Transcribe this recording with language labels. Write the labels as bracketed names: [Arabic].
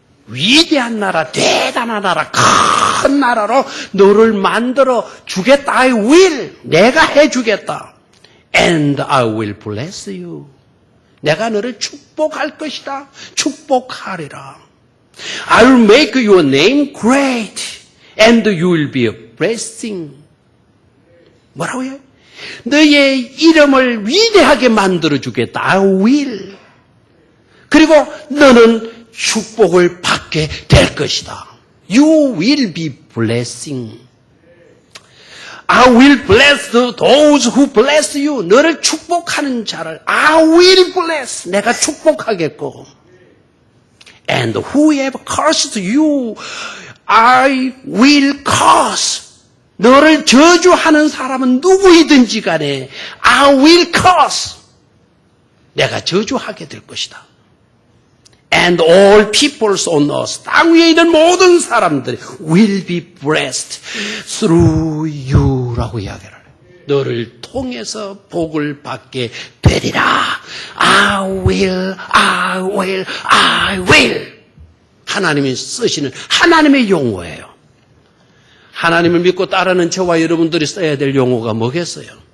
[Korean] 위대한 나라, 대단한 나라, 큰 나라로 너를 만들어 주겠다. [English] I will. [Korean] 내가 해주겠다. [English] And I will bless you. [Korean] 내가 너를 축복할 것이다. 축복하리라. [English] I will make your name great. And you will be a blessing. [Korean] 뭐라고요? 너의 이름을 위대하게 만들어 주겠다. [English] I will. [Korean] 그리고 너는 축복을 받게 될 것이다. [English] You will be blessing. I will bless those who bless you. [Korean] 너를 축복하는 자를 [English] I will bless. [Korean] 내가 축복하겠고. [English] And whoever curses you, I will curse. [Korean] 너를 저주하는 사람은 누구이든지 간에 [English] I will curse. [Korean] 내가 저주하게 될 것이다. [English] And all peoples on earth, [Korean] 땅 위에 있는 모든 사람들이 [English] will be blessed through you [Korean] 라고 이야기를 해요. 너를 통해서 복을 받게 되리라. [English] I will, I will, I will. [Korean] 하나님이 쓰시는 하나님의 용어예요. 하나님을 믿고 따르는 저와 여러분들이 써야 될 용어가 뭐겠어요?